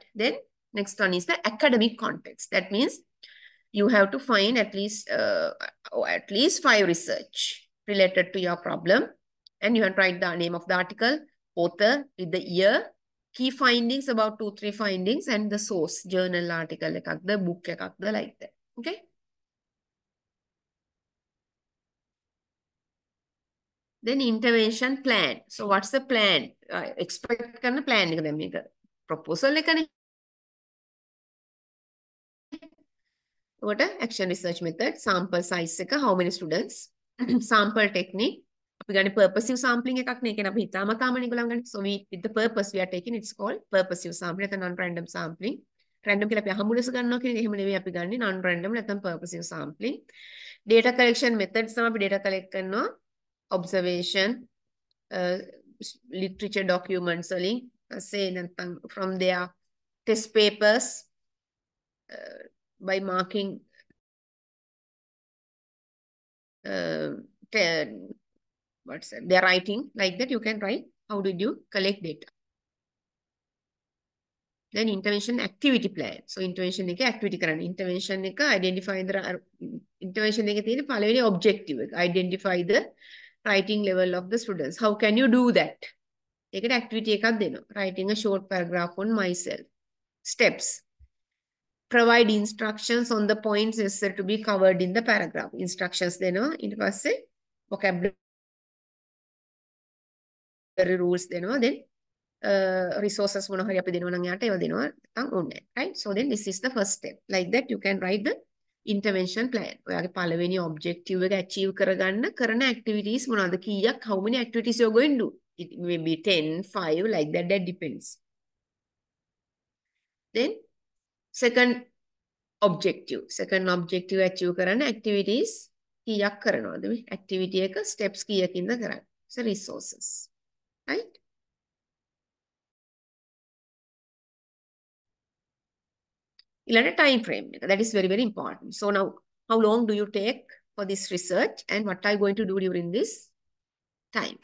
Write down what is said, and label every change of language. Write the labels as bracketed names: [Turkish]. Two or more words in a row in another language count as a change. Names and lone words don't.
[English] Then next one is the academic context. That means you have to find at least 5 research related to your problem, and you have to write the name of the article, author with the year, key findings, about 2-3 findings, and the source, journal article the book like that. Okay. Then intervention plan. So what's the plan? Expect karna plan [Sinhala] එක දැන් මේක proposal එකනේ. [English] What a action research method, sample size එක, how many students, sample technique. [Sinhala] අපි ගන්නේ [English] purposive sampling [Sinhala] එකක් නේ. කියන්නේ අපි හිතාමතාම නිගලන් ගන්නේ. [English] So we with the purpose we are taking, it's called purposive sampling නැත්නම් non-random sampling. [Sinhala] Random කියලා අපි අහමු ලෙස ගන්නවා කියන්නේ එහෙම නෙවෙයි අපි ගන්නේ non-random නැත්නම් [English] purposive sampling. Data collection methods [Sinhala] තමයි අපි [English] data collect කරනවා. Observation, literature documents වලින්, say නැත්නම් from their test papers, by marking what's that? They're writing like that. You can write how did you collect data. Then intervention activity plan. So intervention එක activity කරන්න. Intervention එක identify the intervention [Sinhala] එකේ තියෙන පළවෙනි [English] objective එක. Identify the writing level of the students. How can you do that? [Sinhala] ඒකට activity එකක් දෙනවා. [English] Writing a short paragraph on myself. Steps. Provide instructions on the points necessary to be covered in the paragraph. [Sinhala] Instructions දෙනවා. ඊට පස්සේ [English] vocabulary rules [Sinhala] දෙනවා. Then resources මොන හරි අපි දෙනවා නම් යාට ඒවා දෙනවා නැත්නම් ඕනේ. [English] Right? So then this is the first step. Like that you can write the intervention plan. [Sinhala] ඔයාගේ පළවෙනි objective එක achieve කරගන්න කරන activities මොනවද කීයක්, [English] how many activities you're going to do. It may be 10, 5, like that, that depends. Then second objective achieve [Sinhala] කරන activities කීයක් කරනවද මේ activity එක steps කීයකින්ද කරන්නේ. [English] So resources. Right? Time frame. That is very, very important. So now, how long do you take for this research and what are you going to do during this time?